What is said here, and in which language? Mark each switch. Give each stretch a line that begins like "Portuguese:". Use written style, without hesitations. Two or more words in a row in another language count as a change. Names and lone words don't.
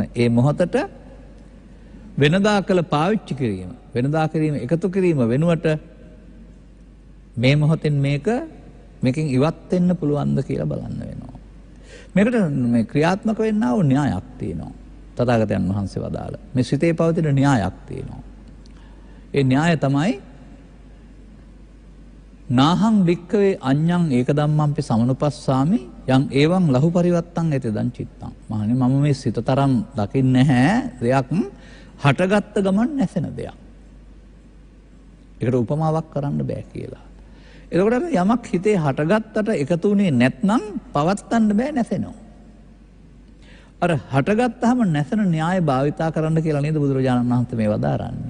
Sinhala: ඒ මොහොතට වෙනදා කළ පාවිච්චි කිරීම, වෙනදා කිරීම එකතු කිරීම වෙනුවට මේ මොහොතෙන් මේකෙන් ඉවත් වෙන්න පුළුවන්ද කියලා බලන්න වෙනවා. මේකට මේ ක්‍රියාත්මක වෙන්නා වූ න්‍යායක් තියෙනවා. තථාගතයන් වහන්සේ වදාළ මේ සිතේ පවතින න්‍යායක් තියෙනවා. ඒ න්‍යාය තමයි
Pali: නාහං භික්ඛවේ අඤ්ඤං ඒක ධම්මංපි සමනුපස්සාමි යං එවං ලහු පරිවත්තං එතෙදං චිත්තං.
Sinhala: මහණනි මම මේ සිත තරම් දකින්නේ නැහැ දෙයක් හටගත්ත ගමන් නැසෙන දෙයක්. ඒකට උපමාවක් කරන්න බෑ කියලා. එතකොට යමක් හිතේ හටගත්තට එකතු වුණේ නැත්නම් පවත්තන්න බෑ නැසෙනවා. අර හටගත්තාම නැසෙන න්‍යාය භාවිතා කරන්න කියලා නේද බුදුරජාණන් වහන්සේ මේ වදාරන්නේ.